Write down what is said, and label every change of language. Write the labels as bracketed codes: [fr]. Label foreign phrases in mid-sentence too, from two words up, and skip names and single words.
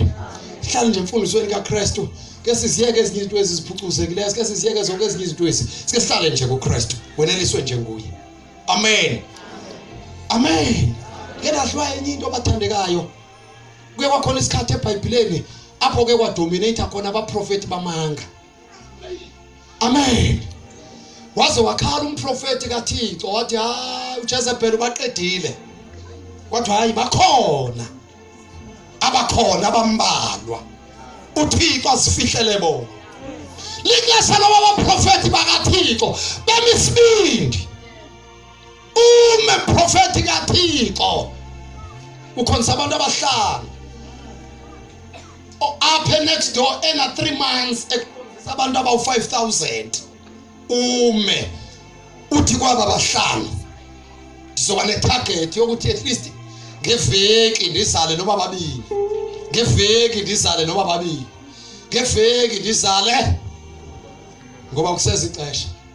[xh] Sihlale nje emfundisweni kaKristu. Ke siziyeke ezinye izinto eziphucuzekileyo, ke siziyeke zonke ezinye izinto ezi. Sike sihlale nje kuKristu. Weneliswe nje nguye. Amen. Amen. Ngedahlwa enye into bathandekayo. Kuye kwakhona isikhathi eBhayibhelini apho ke kwadominate khona abaprofeti bamanga. Amen. Waze wakhala umprofeti kaThixo wathi hayi uJezebel ubaqedile. Kwathi hayi bakhona. Abakhona abambalwa. uThixo asifihlele bona. Lixesha labaprofeti bakaThixo bemisibindi. Uma profeti kaThixo ukhonza abantu abahlanu. Apha [en] next door [xh] ena 3 months abantu abawu5000. Ume uthi kwaba bahlanu sizoba netarget yokuthi [en] at least [xh] ngeveki ndizale noma babili. Ngeveki ndizale noma babili. Ngeveki ndizale ngoba kuseza ixesha.